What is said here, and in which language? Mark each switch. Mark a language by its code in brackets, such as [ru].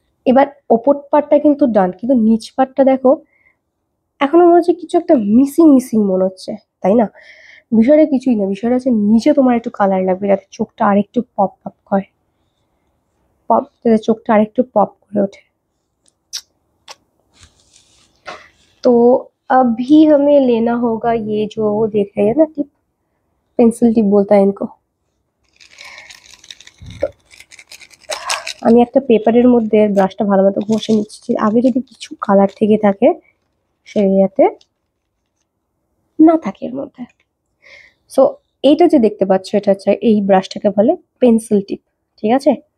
[bn] এবার ওপর পার্টটা কিন্তু ডান, কিন্তু নিচ পার্টটা দেখো এখনো মনে হচ্ছে কিছু একটা মিসিং মিসিং মনে হচ্ছে, তাই না? বিষয়টা কিছুই না, বিষয়টা হচ্ছে নিচে তোমার একটু কালার লাগবে যাতে চোখটা আরেকটু পপ আপ করে, যাতে চোখটা আরেকটু পপ করে ওঠে। [hi] तो अभी हमें लेना होगा ये जो वो देख रहे हैं ना टिप, पेंसिल टिप बोलता है इनको। [bn] আমি একটা পেপারের মধ্যে ব্রাশটা ভালো মতো ঘষে নিচ্ছি, আগে যদি কিছু কালার থেকে থাকে সেটাতে না থাকে এর মধ্যে। সো এইটা যে দেখতে পাচ্ছ এটা হচ্ছে, এই ব্রাশটাকে বলে পেন্সিল টিপ, ঠিক আছে।